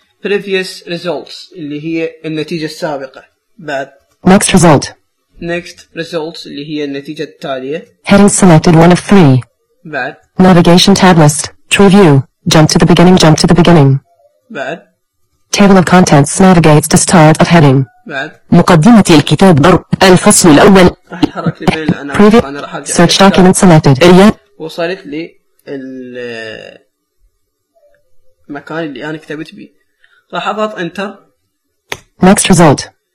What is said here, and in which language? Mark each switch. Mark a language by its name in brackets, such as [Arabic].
[English] Previous results [Arabic] اللي هي النتيجة السابقة. بعد [English] next result. Next results [Arabic] اللي هي النتيجة التالية. [English] Heading selected one of three. [Arabic] بعد [English] navigation tab list. True view. Jump to the beginning. Jump to the beginning. [Arabic] بعد [English] table of contents. Navigates to start of heading. [Arabic] بعد مقدمة الكتاب الفصل الأول. أتحرك بين العناوين. Previous [English] search document selected. [Arabic] وصلت لي المكان اللي أنا كتبت به. راح أضغط انتر [English] Next result.